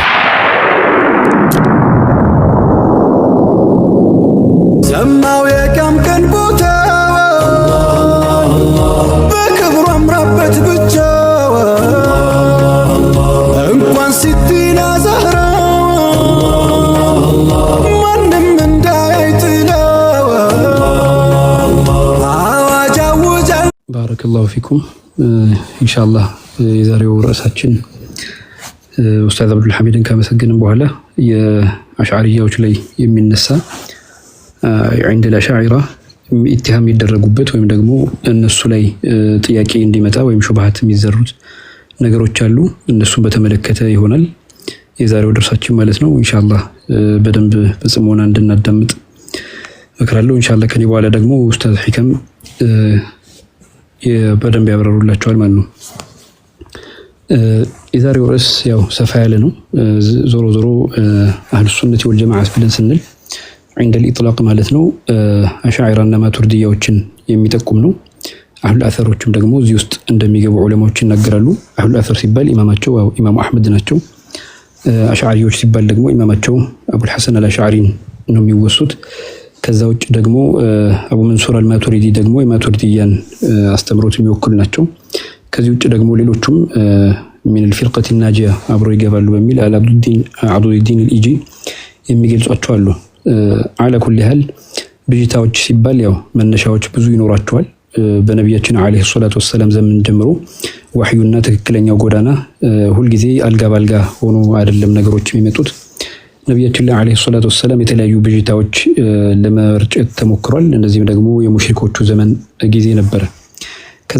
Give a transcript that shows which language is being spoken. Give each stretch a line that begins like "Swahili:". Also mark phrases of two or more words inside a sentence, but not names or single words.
Amharic: ሰማው የቀም ቀን ቦታ በክብሩ አምራበት ብቻ እንኳን ሲቲና ዛህራ ማንም እንዳይጥለው አዋጅ አውጃል።
Arabic: بارك الله فيكم። إن شاء الله
Amharic: የዛሬው ርዕሳችን ኡስታዝ አብዱል ሐሚድን ካመሰገንን በኋላ የአሽዓሪያዎች ላይ የሚነሳ
Arabic: عند الأشاعرة
Amharic: ኢትሃም ይደረጉበት ወይም ደግሞ እነሱ ላይ ጥያቄ እንዲመጣ ወይም ሹብሃት የሚዘሩት ነገሮች አሉ። እነሱን በተመለከተ ይሆናል የዛሬው ድርሳችን ማለት ነው።
Arabic: إن شاء الله
Amharic: በደንብ በጽሞና እንድናዳምጥ እመክራለሁ።
Arabic: إن شاء الله
Amharic: ከኔ በኋላ ደግሞ ኡስታዝ ሒከም በደንብ ያብራሩላችኋል ማለት ነው። የዛሬው ርዕስ ያው ሰፋ ያለ ነው። ዞሮ ዞሮ
Arabic: أهل السنة والجماعة
Amharic: ብለን ስንል
Arabic: عند الإطلاق
Amharic: ማለት ነው አሻዒራና ማቱሪዲያዎችን የሚጠቁም ነው። አህሉል አሰሮችም ደግሞ እዚህ ውስጥ እንደሚገቡ ዑለማዎች ይናገራሉ።
Arabic: أهل الأثر
Amharic: ሲባል ኢማማቸው ኢማሙ አህመድ ናቸው። አሻዒሪዎች ሲባል ደግሞ ኢማማቸው አቡል ሐሰን አልአሽዓሪን ነው የሚወሱት። ከዛ ውጭ ደግሞ አቡ መንሱር አልማቱሪዲ ደግሞ የማቱሪዲያን አስተምሮት የሚወክሉ ናቸው። ከዚህ ውጭ ደግሞ ሌሎቹም
Arabic: من الفرقة الناجية
Amharic: አብሮ ይገባሉ በሚል አብዱዲን አልኢጂ የሚገልጿቸው አሉ።
Arabic: على كل
Amharic: حال ብጅታዎች ሲባል ያው መነሻዎች ብዙ ይኖራቸዋል። በነብያችን
Arabic: عليه الصلاة والسلام
Amharic: ዘመን ጀምሮ ወህዩና ትክክለኛው ጎዳና ሁሉ ጊዜ አልጋ ባልጋ ሆኖ አይደለም ነገሮች የሚመጡት። ነብያችን
Arabic: عليه الصلاة والسلام
Amharic: የተለያዩ ብጅታዎች ለመርጨት ተሞክሯል። እነዚህም ደግሞ የሙሽሪኮቹ ዘመን ጊዜ ነበር። ከዛ